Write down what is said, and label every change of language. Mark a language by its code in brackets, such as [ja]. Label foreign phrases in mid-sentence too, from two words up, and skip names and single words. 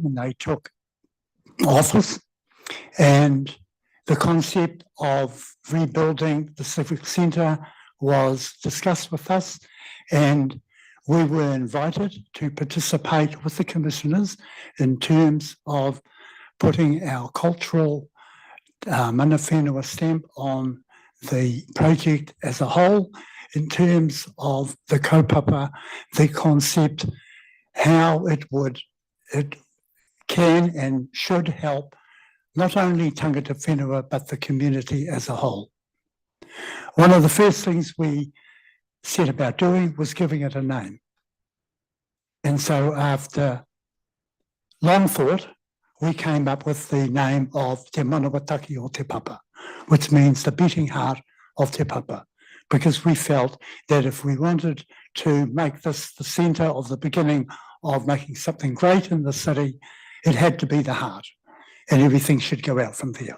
[en] when they took office, and the concept of rebuilding the civic centre was discussed with us, and we were invited to participate with the commissioners in terms of putting our cultural [mi] mana whenua [en] stamp on the project as a whole, in terms of the kaupapa, the concept, how it can and should help not only [mi] tangata whenua, [en] but the community as a whole. One of the first things we set about doing was giving it a name. And so after long thought, we came up with the name of Te Manawataki o Te Papa, which means the beating heart of Te Papa, because we felt that if we wanted to make this the centre of the beginning of making something great in the city, it had to be the heart, and everything should go out from there.